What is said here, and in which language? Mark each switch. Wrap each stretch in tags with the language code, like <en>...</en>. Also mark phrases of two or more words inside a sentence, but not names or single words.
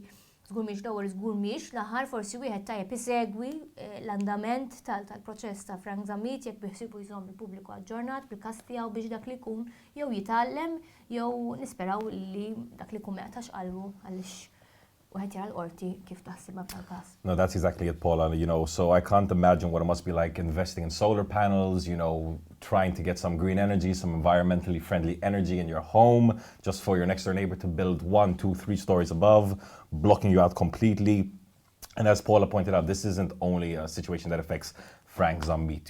<mt>Żgur mhix l-ewwel żgur mhix l-aħħar forsi wieħed tajjeb isegwi l-andament tal-proċess ta' Frank Zamit jekk biħsibu jżomm il-pubbliku aġġornat bil-każ tiegħu biex dak li jkun jew jitgħallem jew nisperaw li dak li jkun ma jaqtax qalbu għaliex wieħed jara l-qorti kif taħsibha bħal-każ.</mt> <en>No, that's exactly it, Paula. So I can't imagine what it must be like investing in solar panels, trying to get some green energy, some environmentally friendly energy in your home, just for your next door neighbor to build 1, 2, 3 stories above, blocking you out completely. And as Paula pointed out, this isn't only a situation that affects Frank Zammit.</en>